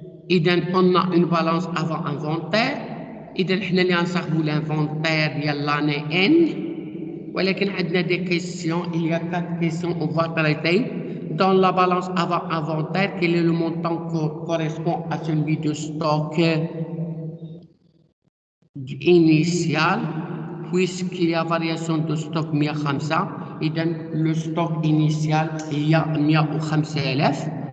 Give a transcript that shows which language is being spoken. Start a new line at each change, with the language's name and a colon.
French: إذا on a une balance avant inventaire.
Arabic: إذا حنا اللي غنصاحبوا l'inventaire ديال l'année N. ولكن عندنا
French: des questions, il y a 4 questions on va traiter. Dans la balance avant inventaire, quel est le montant qui correspond à celui de stock initial, puisqu'il y a variation de stock 105, إذا le stock initial il y a 105,000.